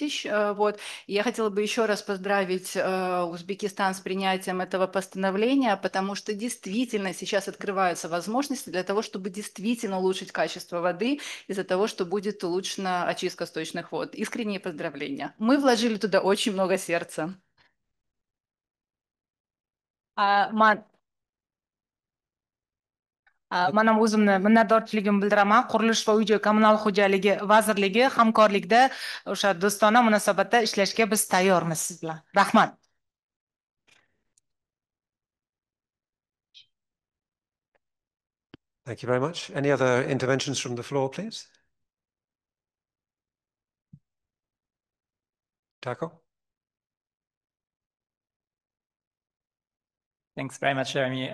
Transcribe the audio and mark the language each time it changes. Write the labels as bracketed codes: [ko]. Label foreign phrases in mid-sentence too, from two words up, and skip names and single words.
[ru] И я хотела бы еще раз поздравить Узбекистан с принятием этого постановления, потому что действительно сейчас открываются возможности для того, чтобы действительно улучшить качество воды из-за того, что будет улучшена очистка сточных вод. Искренние поздравления. Мы вложили туда очень много сердца. [uz] Mana o'zimni minnatdorchiligimni bildiraman. Qurilish va uy-joy kommunal xo'jaligi vazirligi hamkorlikda o'sha do'stona munosabatda ishlashga biz tayyormiz siz bilan. Rahmat. [en] Thank you very much. Any other interventions from the floor, please? Taco? Thanks very much, Jeremy.